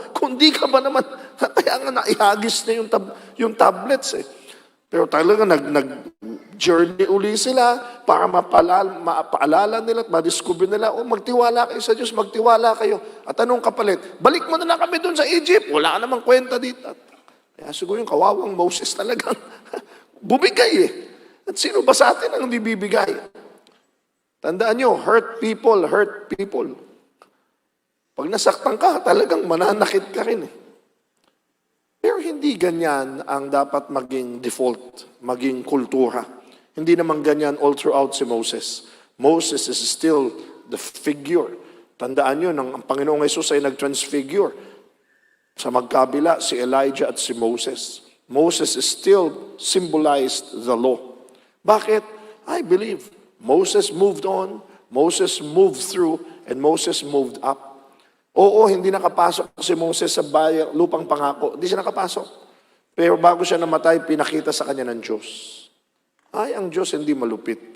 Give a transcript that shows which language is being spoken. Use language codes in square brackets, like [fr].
[tl] Kung di ka ba naman, kaya nga naihagis na yung tablets Pero talaga nag-journey uli sila para mapaalala nila at madiscover nila, magtiwala kayo sa Diyos, magtiwala kayo. At anong kapalit? Balik mo na lang kami doon sa Egypt. Wala ka namang kwenta dito. Kaya siguro yung kawawang Moses talagang bumigay At sino ba sa atin ang hindi bibigay? Tandaan nyo, [en] hurt people, hurt people. [tl] Pag nasaktan ka, talagang mananakit ka rin Pero hindi ganyan ang dapat maging default, maging kultura. Hindi naman ganyan [en] all throughout [tl] si Moses. [en] Moses is still the figure. [tl] Tandaan nyo, ang Panginoong Jesus ay nag-transfigure. Sa magkabila, si Elijah at si Moses. [en] Moses is still symbolized the law. [tl] Bakit? [en] I believe Moses moved on, Moses moved through, and Moses moved up. [tl] Oo, hindi nakapasok si Moses sa lupang pangako. Hindi siya nakapasok. Pero bago siya namatay, pinakita sa kanya ng Diyos. Ay, ang Diyos hindi malupit.